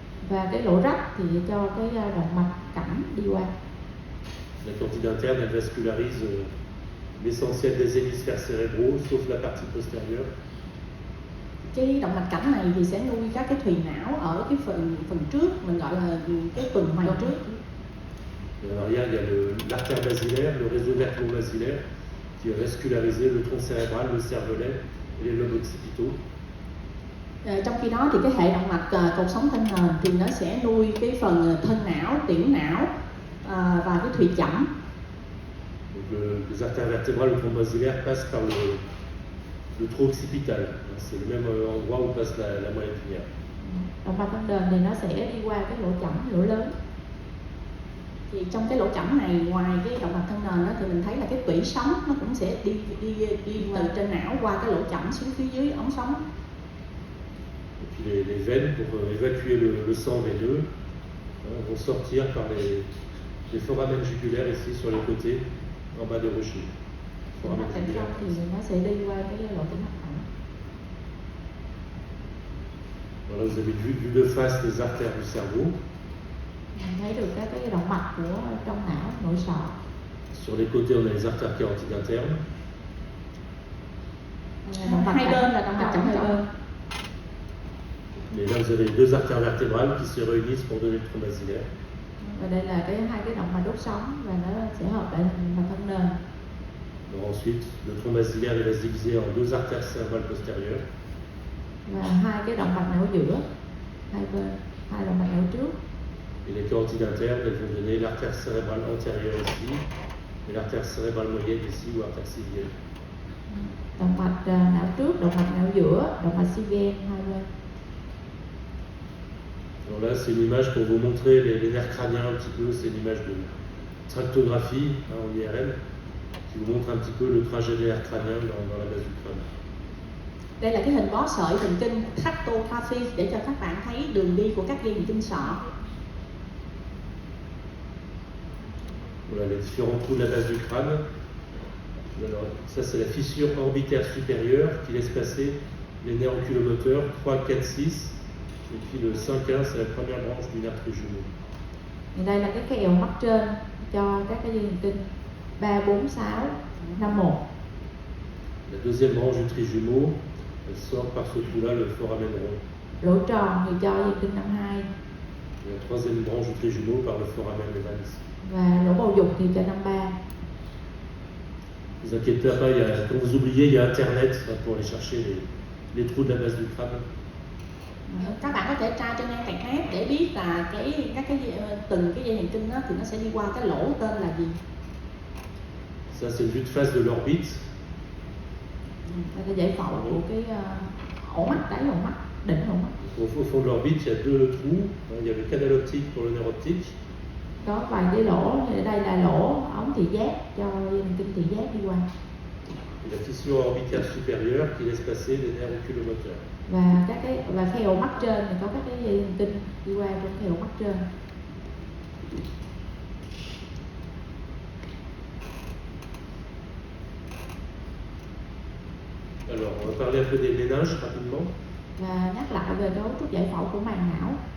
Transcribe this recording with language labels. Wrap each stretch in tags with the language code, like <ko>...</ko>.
<vi>Và cái lỗ rách thì cho cái động mạch cảnh đi qua.</vi> <fr>La carotide interne, elle vascularise l'essentiel des hémisphères cérébraux, sauf la partie postérieure.</fr> <vi>Cái động mạch cảnh này thì sẽ nuôi các cái thùy não ở cái phần trước, mình gọi là cái tuần hoàn trước.</vi> <fr>Et en arrière, il y a l'artère basilaire, le réseau vertébro-basilaire, qui va vasculariser le tronc cérébral, le cervelet et les lobes occipitaux.</fr> <vi>Trong khi đó thì cái hệ động mạch cột sống thân nền thì nó sẽ nuôi cái phần thân não, tiểu não và cái thùy chẩm.</vi> <fr>Donc les artères vertébrales, le tronc basilaire passe par le trou occipital. C'est le même endroit où passe la moelle épinière.</fr> <vi>Động mạch thân nền thì nó sẽ đi qua cái lỗ chẩm, lỗ lớn. Thì trong cái lỗ chẩm này, ngoài cái động mạch thân nền đó, thì mình thấy là cái tủy sống nó cũng sẽ đi từ trên não qua cái lỗ chẩm xuống phía dưới ống sống.</vi> <fr>Et puis les veines, pour évacuer le sang veineux, vont sortir par les foramens jugulaires ici sur les côtés, en bas des rochers. Foramen</fr> <vi>Thành</vi> <fr>jugulaire.</fr> <vi>thì nó sẽ đi qua cái lỗ tĩnh mạch thẳng.</vi> <fr>Voilà, vous avez vu de face les artères du cerveau.</fr> <vi>Mình thấy được các cái động mạch của trong não, nội sọ.</vi> <fr>Sur les côtés, on a les artères carotides internes.</fr> <vi>Hai bên là động mạch chẩm trọng.</vi> <fr>Et là, vous avez deux artères vertébrales qui se réunissent pour donner le tronc basilaire.</fr> <vi>Và đây là hai cái động mạch đốt sống và nó sẽ hợp lại thành mạch thân nền.</vi> <fr>Donc ensuite, le tronc basilaire il va se diviser en deux artères cérébrales postérieures.</fr> <vi>Và hai cái động mạch não giữa, hai bên, hai động mạch não trước.</vi> <fr>Et les carotides internes, elles vont donner l'artère cérébrale antérieure ici, et l'artère cérébrale moyenne ici, ou artère civienne.</fr> <vi>Động mạch não trước, động mạch não giữa, động mạch civienne hai bên.</vi> <fr>Alors là, c'est une image pour vous montrer les nerfs crâniens un petit peu, c'est une image de tractographie en IRM, qui vous montre un petit peu le trajet des nerfs crâniens dans la base du crâne.</fr> <vi>Đây là cái hình bó sợi thần kinh tractography để cho các bạn thấy đường đi của các dây thần kinh sọ.</vi> <fr>Voilà les différents trous de la base du crâne. Alors, ça, c'est la fissure orbitaire supérieure qui laisse passer les nerfs oculomoteurs 3, 4, 6. Et puis le 5-1, c'est la première branche du nerf trijumeau.</fr> <vi>Thì đây là cái eo mắt trên cho các cái dây thần kinh 3, 4, 6, 5, 1.</vi> <fr>La deuxième branche du trijumeau, elle sort par ce trou-là, le foramen rond.</fr> <vi>Lỗ tròn thì cho dây thần kinh 5, 2.</vi> <fr>Et la troisième branche du trijumeau par le foramen Evans.</fr> <vi>Và lỗ bầu dục thì cho 5, 3.</vi> <fr>Ne vous inquiétez pas, quand vous oubliez, il y a Internet pour aller chercher les trous de la base du crâne.</fr> <vi>Các bạn có thể tra trên internet để biết là từng cái dây thần kinh đó thì nó sẽ đi qua cái lỗ tên là gì.</vi> <fr>Ça, c'est une vue de face de l'orbite.</fr> <vi>Đây là giải phẫu của cái ổ mắt, đáy ổ mắt, đỉnh ổ mắt.</vi> <fr>Au fond de l'orbite, il y a deux trous. Il y a le canal optique pour le nerf optique.</fr> <vi>Có vài cái lỗ, thì đây là lỗ ống thị giác cho dây thần kinh thị giác đi qua.</vi> <fr>Et la fissure orbitaire supérieure qui laisse passer les nerfs oculomoteurs.</fr> <vi>Và cái ổ mắt trên thì có các cái dây thần kinh đi qua trong cái ổ mắt trên.</vi> <fr>Alors, on va parler un peu des méninges rapidement.</fr> <vi>Và nhắc lại về cấu trúc giải phẫu của màng não.</vi>